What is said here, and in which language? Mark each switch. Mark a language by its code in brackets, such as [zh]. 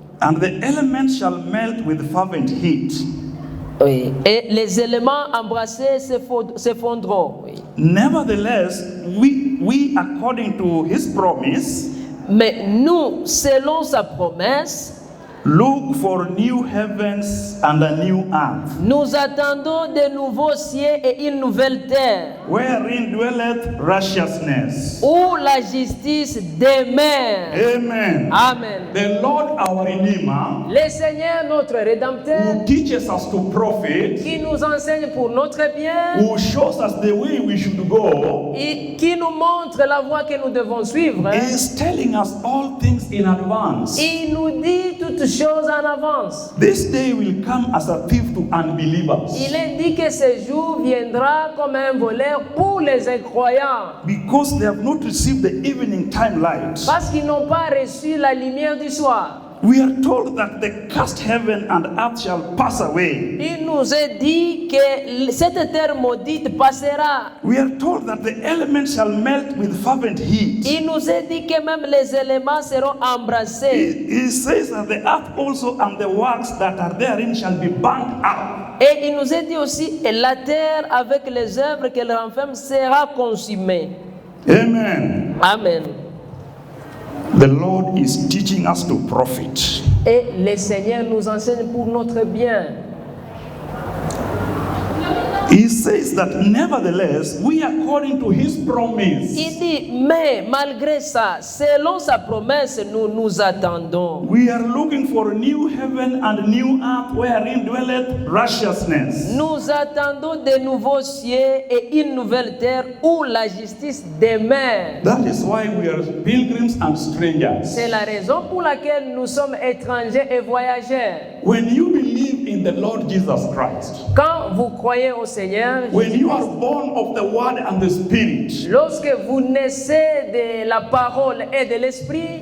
[en] and the elements shall melt with fervent heat. [fr] Oui. Et les éléments embrassés s'effondreront. Oui. [en] Nevertheless, we according to his promise, [fr] Mais nous, selon sa promesse, [en] look for new heavens and a new earth, [fr] nous attendons de nouveaux cieux et une nouvelle terre, [en] wherein dwelleth righteousness. [fr] où la justice demeure. [en] Amen. [fr] Amen. [en] The Lord our Redeemer, [fr] Le Seigneur, notre Rédempteur, [en] who teaches us to profit, [fr] qui nous enseigne pour notre bien, [en] who shows us the way we should go, [fr] et qui nous montre la voie que nous devons suivre, [en] is telling us all things in advance. [fr] il nous dit toutes choses en avance. [en] This day will come as a thief to unbelievers, [fr] Il est dit que ce jour viendra comme un voleur pour les incroyants, [en] because they have not received the evening time light. [fr] parce qu'ils n'ont pas reçu la lumière du soir. [en] We are told that the cursed heaven and earth shall pass away. [fr] Il nous est dit que cette terre maudite passera. [en] We are told that the elements shall melt with fervent heat. [fr] Il nous est dit que même les éléments seront embrassés. [en] He says that the earth also and the works that are therein shall be burnt up. [fr] Et il nous est dit aussi que la terre avec les œuvres qu'elle renferme sera consumée. [en] Amen. [fr] Amen. [en] The Lord is teaching us to profit. [fr] Et le Seigneur nous enseigne pour notre bien. [en] He says that nevertheless, we according to his promise, [fr] Il dit, mais malgré ça, selon sa promesse, nous nous attendons. [en] we are looking for a new heaven and new earth wherein dwelleth righteousness. [fr] Nous attendons de nouveaux cieux et une nouvelle terre où la justice demeure. [en] That is why we are pilgrims and strangers. [fr] C'est la raison pour laquelle nous sommes étrangers et voyageurs. [en] When you believe in the Lord Jesus Christ, [fr] Quand vous croyez au Seigneur, [en] when you are born of the Word and the Spirit, [fr] lorsque vous naissez de la parole et de l'esprit,